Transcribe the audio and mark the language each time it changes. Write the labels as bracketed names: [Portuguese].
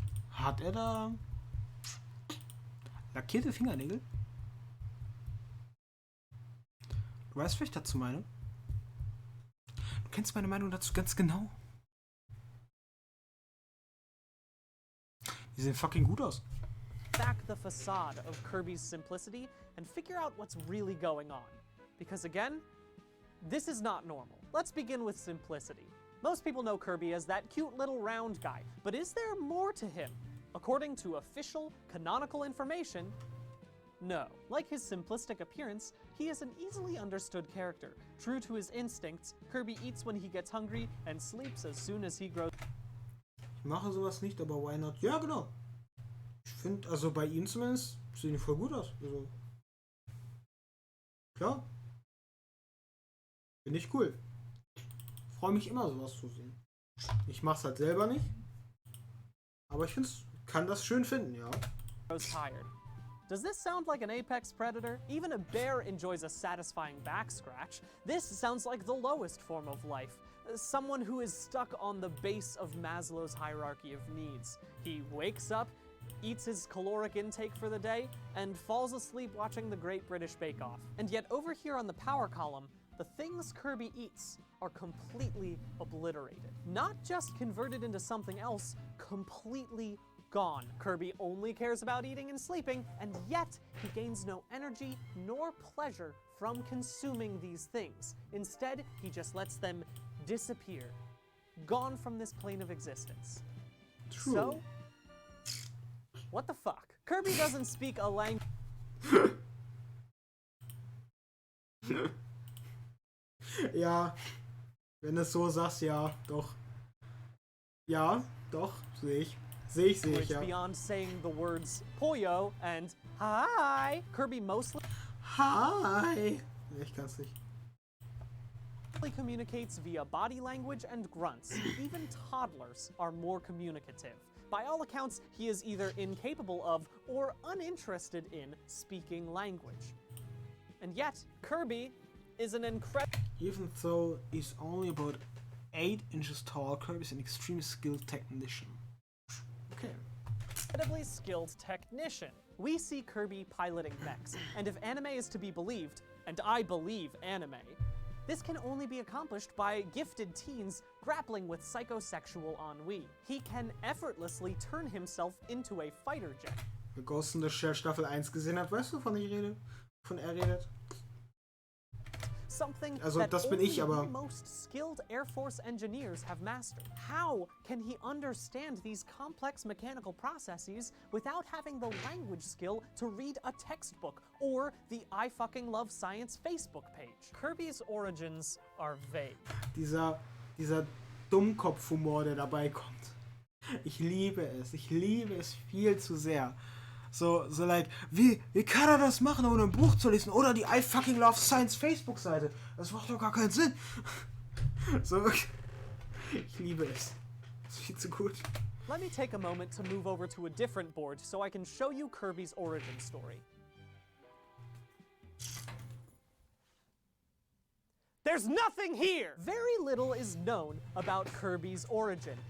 [German] Hat er da lackierte Fingernägel? Du weißt, was ich dazu meine? Du kennst meine Meinung dazu ganz genau. Die sehen fucking gut aus. [English] Back the facade of Kirby's simplicity and figure out what's really going on. Because again, this is not normal. Let's begin with simplicity. Most people know Kirby as that cute little round guy, but is there more to him? According to official, canonical information, no. Like his simplistic appearance, he is an easily understood character. True to his instincts, Kirby eats when he gets hungry and sleeps as soon as he grows. [German] Ich mache sowas nicht, aber [English] why not? [German] Ja, genau. Ich finde, also bei ihm zumindest, sehen die voll gut aus. Also, klar. Finde ich cool. Freue mich immer, sowas zu sehen. Ich mach's halt selber nicht. Aber ich kann das schön finden, ja. [English] Tired. Does this sound like an apex predator? Even a bear enjoys a satisfying back scratch. This sounds like the lowest form of life. Someone who is stuck on the base of Maslow's hierarchy of needs. He wakes up, eats his caloric intake for the day, and falls asleep watching the Great British Bake Off. And yet over here on the power column, the things Kirby eats are completely obliterated. Not just converted into something else, completely gone. Kirby only cares about eating and sleeping, and yet he gains no energy nor pleasure from consuming these things. Instead, he just lets them disappear, gone from this plane of existence. True. So, what the fuck? Kirby doesn't speak a language. [German] Ja, wenn du es so sagst, ja, doch. Ja, doch, sehe ich. Sehe ich, ja. [English] Beyond saying the words Pollo and Hi, Kirby mostly [German] Hi! Ich kann's nicht. [English] communicates via body language and grunts. Even toddlers are more communicative. By all accounts, he is either incapable of or uninterested in speaking language. And yet, Kirby is an incredible... Even though he's only about 8 inches tall, Kirby is an extremely skilled technician. Okay. Incredibly skilled technician. We see Kirby piloting mechs, and if anime is to be believed, and I believe anime, this can only be accomplished by gifted teens grappling with psychosexual ennui. He can effortlessly turn himself into a fighter jet. [German] Wer Ghost in the Shell Staffel 1 gesehen hat, weißt du, wovon ich rede? Von er redet? [English] Something [German] Also, [English] that [German] das bin [English] only [German] ich, aber... [English] the most skilled Air Force engineers have mastered. How can he understand these complex mechanical processes without having the language skill to read a textbook or the I fucking love science Facebook page? Kirby's origins are vague. [German] Dieser Dummkopfhumor, der dabei kommt. Ich liebe es viel zu sehr. So like, wie kann er das machen, ohne ein Buch zu lesen? Oder die I fucking love science Facebook-Seite. Das macht doch gar keinen Sinn. So, ich liebe es. Das ist viel zu gut. [English] Let me take a moment to move over to a different board so I can show you Kirby's origin story. There's nothing here! Very little is known about Kirby's origin.